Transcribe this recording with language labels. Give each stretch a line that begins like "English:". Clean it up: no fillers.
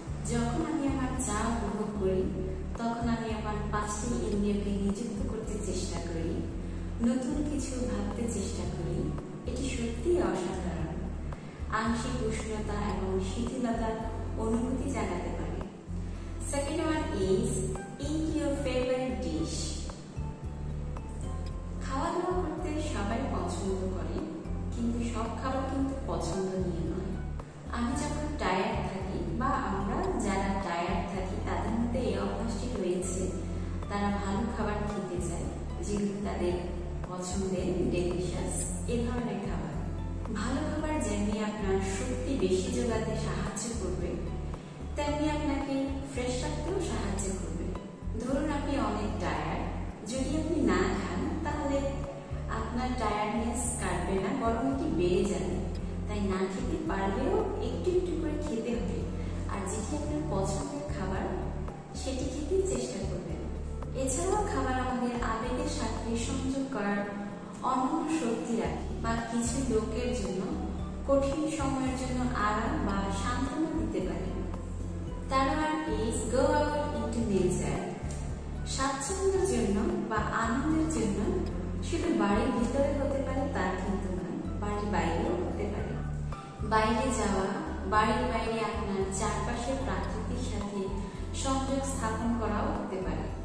Bangla: যখন আমি আমার চা উপভোগ করি তখন আমি আমার 5টি ইন্দ্রিয়কে নিযুক্ত করতে চেষ্টা করি, নতুন কিছু ভাবতে চেষ্টা করি। এটি সত্যিই অসাধারণ। আংশিক উষ্ণতা এবং শিথিলতার অনুভূতি জাগাতে পারে।
English: Second one is eat your favorite dish.
Bangla: খাওয়া দাওয়া করতে সবাই পছন্দ করে, কিন্তু সব খাবার কিন্তু পছন্দনীয় নয়। আমি যখন টায়ার্ড থাকি বা আমরা যারা টায়ার্ড থাকি তাদের মধ্যে এই অভ্যাসটি রয়েছে, তারা ভালো খাবার খেতে চায় যেগুলো তাদের পছন্দের, ডেলিশিয়াস এ ধরনের খাবার। ভালো খাবার যেমনি আপনার শক্তি বেশি যোগাতে সাহায্য করবে, তেমনি আপনাকে ফ্রেশ রাখতেও সাহায্য করবে। ধরুন আপনি অনেক টায়ার্ড, যদি আপনি না খান তাহলে আপনার টায়ার্ডনেস কাটবে না, বরং এটি বেড়ে যাবে। তাই না খেতে পারলেও একটু একটু করে খেতে হবে। আর যেটি আপনার পছন্দের খাবার সেটি খেতেই চেষ্টা করবেন। এছাড়াও খাবার আমাদের আবেগের সাথে সংযোগ করার অনন্য শক্তি রাখে বা কিছু লোকের জন্য কঠিন সময়ের জন্য আরাম বা সান্ত্বনা দিতে পারে।
English: Third one is go out into nature.
Bangla: স্বাচ্ছন্দ্যের জন্য বা আনন্দের জন্য শুধু বাড়ির ভিতরে হতে পারে তা কিন্তু নয়, বাড়ির বাইরেও হতে পারে। বাইরে যাওয়া, বাড়ির বাইরে আপনার চারপাশের প্রাকৃতিক সাথে সংযোগ স্থাপন করাও হতে পারে।